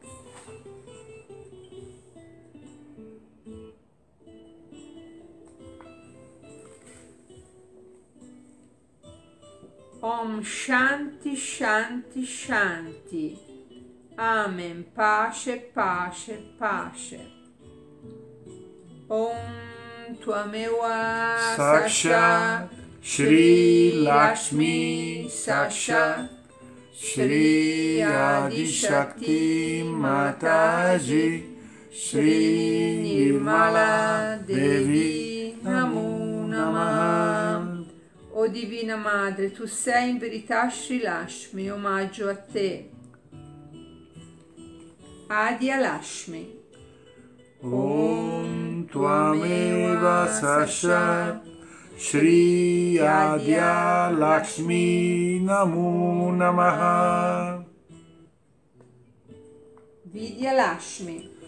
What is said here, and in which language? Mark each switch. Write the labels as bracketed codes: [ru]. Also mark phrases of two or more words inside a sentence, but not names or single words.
[sa] ॐ शान्ति शान्ति शान्ति. [it] Amen. Pace, pace, pace. [sa] ॐ त्वमेव साक्षात् श्री लक्ष्मी साक्षात् श्री आदि शक्ति माताजी श्री निर्मला देवी नमो नमः. [it] O Divina Madre, tu sei in verità Sri Lakshmi, omaggio a te. [sa] Adia Lakshmi. ॐ त्वमेव साक्षात् श्री आद्य लक्ष्मी नमो नमः. Vidya Lakshmi.